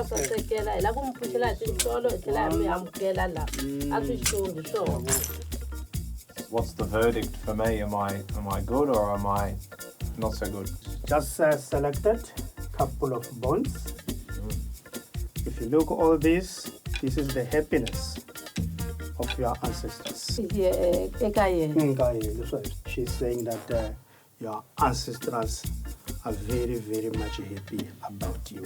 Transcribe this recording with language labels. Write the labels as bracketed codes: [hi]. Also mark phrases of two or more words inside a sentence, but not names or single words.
[ts] sasekela hi la ku mpfuxela hi tinhlolo hi tlhela hi mi amukela la a swi xongi swona [en] what's the verdict for me? Am I good or am I not so good? Just selected couple of bones. If you look all this is the happiness of your ancestors. She's saying that your ancestors are very, very much happy about you.